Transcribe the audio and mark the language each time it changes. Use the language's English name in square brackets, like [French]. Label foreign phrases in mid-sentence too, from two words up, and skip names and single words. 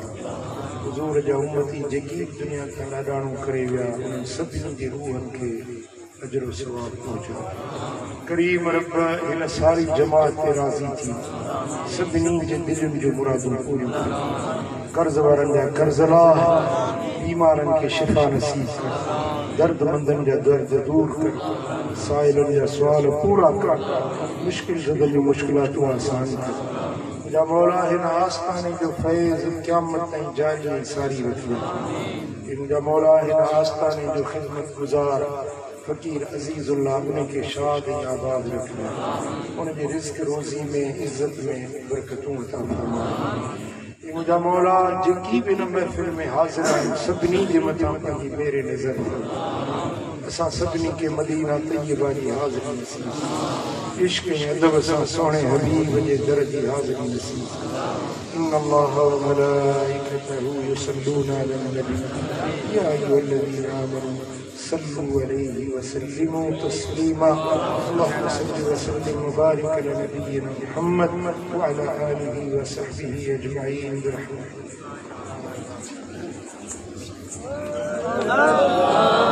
[Sindhi] हुज़ूर जा उम्मती जेकी दुनिया खां लाॾाणो करे विया उन्हनि सभिनी जे रूहनि खे अजर ऐं सवाब पहुचा। करीम रब हिन सारी जमात ते राज़ी थी सभिनी जे दिलनि जूं मुरादूं पूरियूं कर। कर्ज़ वारनि जा कर्ज़ लाह, बीमारनि खे शिफ़ा नसीब कर, दर्दमंदनि जा दर्द दूर कर, साइलनि जा सुवाल पूरा कर, मुश्किल ज़दल जूं मुश्किलातूं आसान कर। मुंहिंजा मौला हिन आस्ताने जो फैज़ क़यामत ताईं जारी ऐं सारी रखियो। मुंहिंजा मौला हिन आस्ताने जो ख़िदमत गुज़ार फ़कीर अज़ीज़ुल्लाह उनखे शाद ऐं आबाद रखियो। उनजे रिज़्क़ रोज़ी में इज़्ज़त में बरकतूं अता फरमा। मुंहिंजा मौला जेकी बि हिन महफ़िल में हाज़िर आहिनि सभिनी जे मथां पंहिंजी मेरे नज़र फरमा। असां सभिनी खे मदीना तय्यबा जी हाज़िरी नसीब, इश्क़ ऐं अदब सां सोणे हबीब जे दर जी हाज़िरी नसीब। [Arabic] إن الله وملائكته يصلون على النبي يا أيها الذين آمنوا صلوا عليه وسلموا تسليما. اللهم صل وسلم وبارك على نبينا محمد وعلى آله وصحبه أجمعين برحمتك.